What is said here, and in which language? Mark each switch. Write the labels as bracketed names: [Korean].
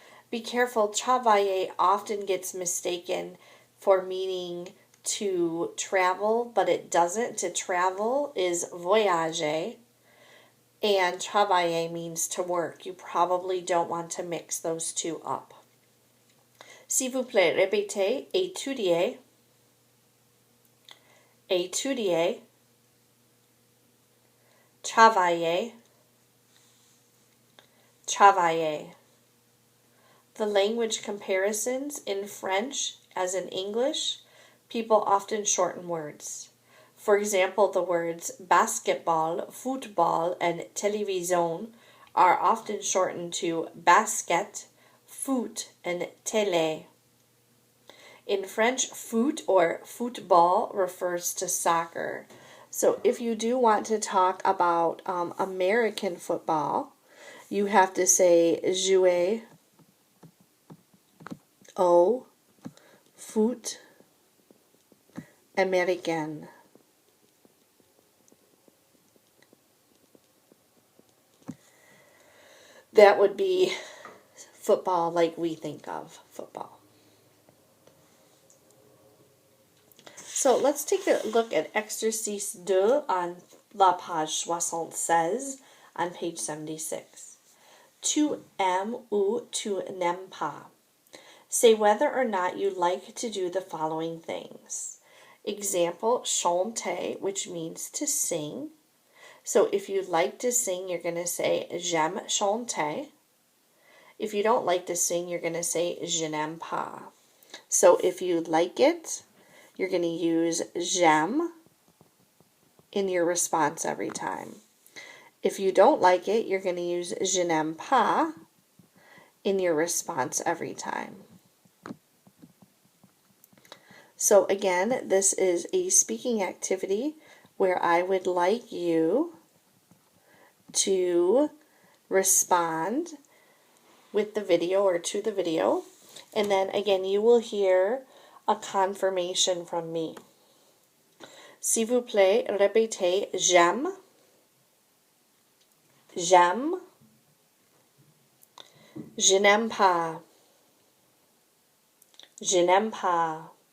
[English] Be careful, travailler often gets mistaken for meaning to travel, but it doesn't. To travel is voyager, and travailler means to work. You probably don't want to mix those two up. [French] S'il vous plaît, répétez, étudier, étudier, travailler, travailler. [English] The language comparisons in French as in English, people often shorten words. For example, the words basketball, football, and télévision are often shortened to basket, foot, and télé. In French, foot or football refers to soccer. So if you do want to talk about American football, you have to say [French] jouer au foot américain. [English] That would be football like we think of football. So let's take a look at exercice 2 on [French] la page 76 [English] on page 76. [French] Tu aimes ou tu n'aimes pas. [English] Say whether or not you like to do the following things. Example, chanter, which means to sing. So if you like to sing, you're going to say [French] j'aime chanter. [English] If you don't like to sing, you're going to say [French] je n'aime pas. [English] So if you like it, you're going to use j'aime in your response every time. If you don't like it, you're going to use [French] je n'aime pas [English] in your response every time. So again, this is a speaking activity where I would like you to respond with the video or to the video. And then again, you will hear a confirmation from me. [French] S'il vous plaît, répétez j'aime, j'aime, je n'aime pas, je n'aime pas.